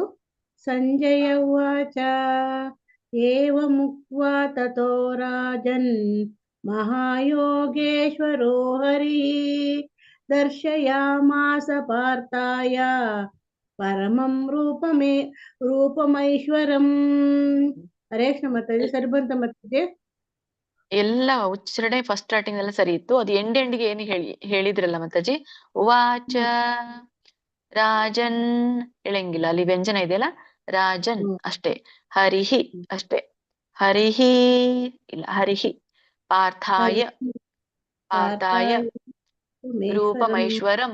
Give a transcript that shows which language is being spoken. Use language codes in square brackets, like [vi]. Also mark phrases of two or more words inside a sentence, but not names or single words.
[sa] ಸಂಜಯ ಉವಾಚ ಏವಮುಕ್ತ್ವಾ ತತೋ ರಾಜನ್ ಮಹಾಯೋಗೇಶ್ವರೋ ಹರಿಃ ದರ್ಶಯಾಮಾಸ ಪಾರ್ಥಾಯ ಪರಮಂ ರೂಪಮೈಶ್ವರಂ. [kn] ಹರೇ ಕೃಷ್ಣ ಮಾತಾಜಿ. ಸರಿ ಬಂತ ಮಾತಾಜಿ? ಎಲ್ಲ ಉಚ್ಚಾರಣೆ [en] first starting [kn] ಎಲ್ಲ ಸರಿ ಇತ್ತು. ಅದು ಎಂಡಿಗೆ ಏನು ಹೇಳಿದ್ರಲ್ಲ ಮಾತಾಜಿ, [sa] ಉವಾಚ ರಾಜನ್ [kn] ಹೇಳಂಗಿಲ್ಲ, ಅಲ್ಲಿ ವ್ಯಂಜನ ಇದೆಯಲ್ಲ, ರಾಜನ್ ಅಷ್ಟೇ, ಹರಿಹಿ ಅಷ್ಟೇ, ಹರಿಹಿ ಇಲ್ಲ, [sa] ಹರಿಹಿ ಪಾರ್ಥಾಯ ರೂಪಮೈಶ್ವರಂ.